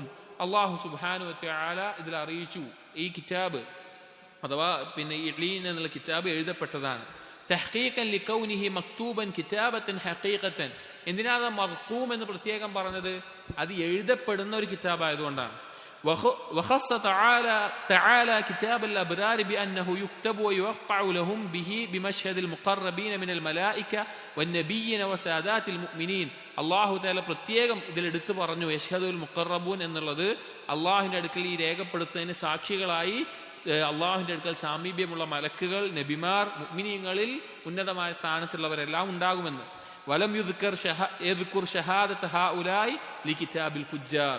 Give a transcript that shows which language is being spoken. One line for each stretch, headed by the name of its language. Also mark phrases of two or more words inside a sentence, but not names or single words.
Arabic: الله سبحانه وتعالى
Malayalam: ഇതിൽ അറിയിച്ചു ഈ കിതാബ് അഥവാ പിന്നെ ഇല്ലീൻ എന്നുള്ള കിതാബ് എഴുതപ്പെട്ടതാണ്.
Arabic: تحقيقا لكونه مكتوبا كتابة حقيقة.
Malayalam: എന്തിനാണ് മർഖൂം എന്ന് പ്രത്യേകം പറഞ്ഞത്? അത് എഴുതപ്പെടുന്ന ഒരു കിതാബായതുകൊണ്ടാണ്.
Arabic: وخص تعالى كتاب الأبرار بأنه يكتب ويوقع لهم به بمشهد المقربين من الملائكة والنبيين وسادات المؤمنين. الله تعالى
Malayalam: പ്രത്യേകം ഇതിലെടുത്ത് പറഞ്ഞു
Arabic: يشهده المقربون
Malayalam: എന്നുള്ളത് അള്ളാഹുവിന്റെ അടുക്കൽ ഈ രേഖപ്പെടുത്തുന്നതിന് സാക്ഷികളായി അള്ളാഹുവിന്റെ അടുക്കൽ സാമീപ്യമുള്ള മലക്കുകൾ, നബിമാർ, മുഅ്മിനീങ്ങളിൽ ഉന്നതമായ സ്ഥാനത്തുള്ളവരെല്ലാം ഉണ്ടാകുമെന്ന്.
Arabic: ولم يذكر شهادة هؤلاء لكتاب الفجار.